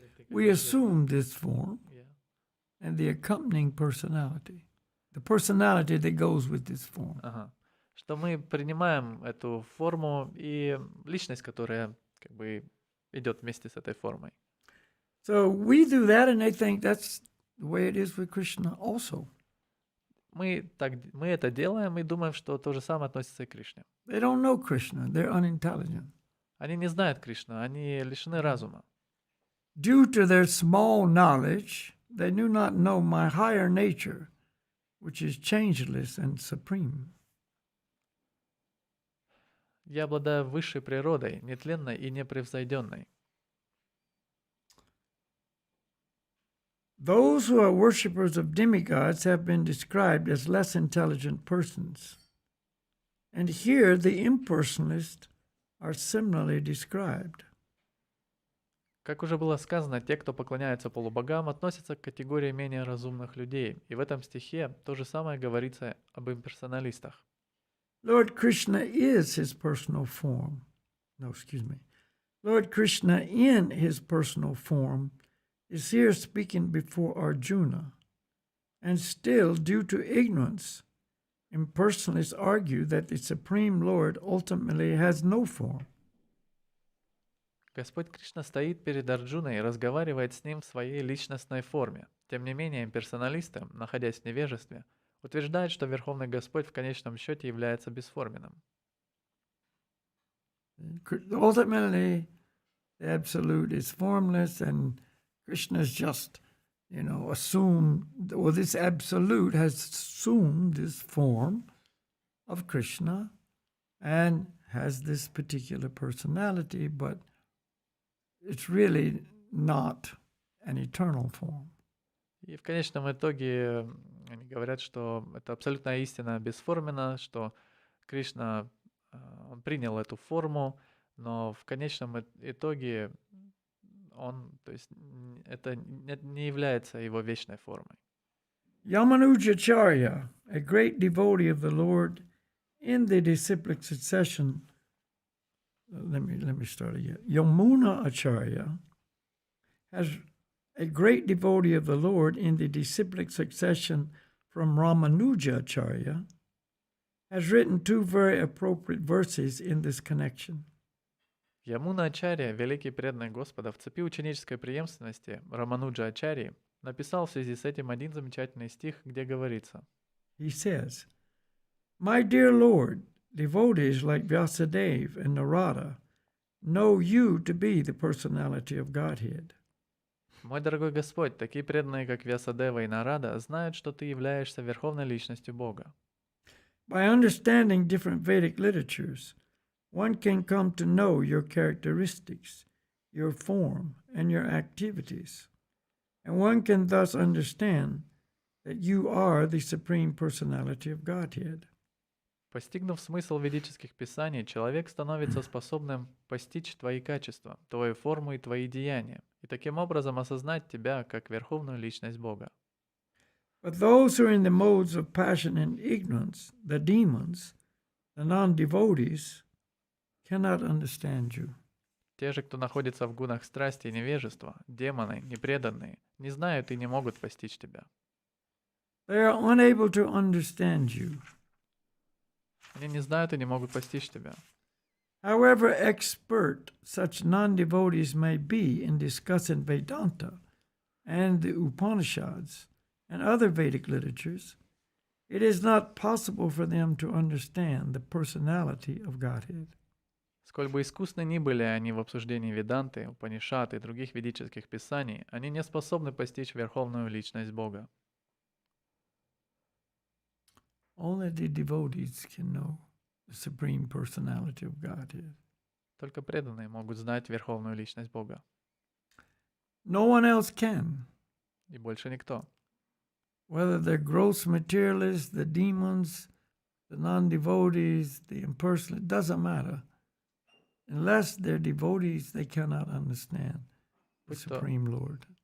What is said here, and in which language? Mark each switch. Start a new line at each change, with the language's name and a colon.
English: We assume this form and the accompanying personality. The personality that goes with this form.
Russian: Ага. Что мы принимаем эту форму и личность, которая как бы идет вместе с этой формой.
English: So we do that and they think that's the way it is with Krishna also.
Russian: Мы это делаем и думаем, что то же самое относится и к Кришне.
English: They don't know Krishna. They're unintelligent.
Russian: Они не знают Кришну, они лишены разума.
English: Due to their small knowledge, they do not know my higher nature, which is changeless and supreme.
Russian: Я обладаю высшей природой, нетленной и непревзойденной.
English: Those who are worshippers of demigods have been described as less intelligent persons. And here the impersonalists are similarly described.
Russian: Как уже было сказано, те, кто поклоняется полубогам, относятся к категории менее разумных людей. И в этом стихе то же самое говорится об имперсоналистах.
English: Lord Krishna is his personal form. No, excuse me. Lord Krishna in his personal form is here speaking before Arjuna. And still, due to ignorance, impersonalists argue that the Supreme Lord ultimately has no form.
Russian: Господь Кришна стоит перед Арджуной и разговаривает с ним в своей личностной форме. Тем не менее, имперсоналисты, находясь в невежестве, утверждают, что Верховный Господь в конечном счете является бесформенным.
English: Ultimately, the Absolute is formless, and Krishna is just, assumed, or this Absolute has assumed this form of Krishna and has this particular personality, but it's really not an eternal form.
Russian: И в конечном итоге они говорят, что это абсолютная истина бесформенна, что Кришна, он принял эту форму, но в конечном итоге то есть это не является его вечной формой.
English: Yamanujacharya, a great devotee of the Lord in the disciplic succession. Let me start again. Yamuna Acharya has a great devotee of the Lord in the disciplic succession from Ramanuja Acharya, has written two very appropriate verses in this connection.
Russian: Ямуна Ачарья, великий преданный Господа, в цепи ученической преемственности Рамануджа Ачарьи, написал в связи с этим один замечательный стих, где говорится:
English: He says, My dear Lord, devotees like Vyasadeva and Narada know you to be the personality of Godhead.
Russian: «Мой дорогой Господь, такие преданные, как Вьясадева и Нарада, знают, что ты являешься Верховной Личностью Бога».
English: By understanding different Vedic literatures, one can come to know your characteristics, your form, and your activities, and one can thus understand that you are the Supreme Personality of Godhead.
Russian: Постигнув смысл ведических писаний, человек становится способным постичь твои качества, твою форму и твои деяния, и таким образом осознать тебя как Верховную Личность Бога.
English: But those who are in the modes of passion and ignorance, the demons, the non-devotees, cannot understand you.
Russian: Те же, кто находится в гунах страсти и невежества, демоны, непреданные, не знают и не могут постичь тебя.
English: They are unable to understand you.
Russian: Они не знают и не могут постичь тебя.
English: However expert such non-devotees may be in discussing Vedanta and the Upanishads and other Vedic literatures, it is not possible for them to understand the personality of Godhead.
Russian: Сколь бы искусны ни были они в обсуждении Веданты, Упанишад и других ведических писаний, они не способны постичь Верховную Личность Бога.
English: Only the devotees can know the Supreme Personality of Godhead.
Russian: Только преданные могут знать Верховную Личность Бога.
English: No one else can.
Russian: И больше никто.
English: Whether they're gross materialists, the demons, the non-devotees, the impersonal, it doesn't matter. Unless they're devotees, they cannot understand the Supreme Lord.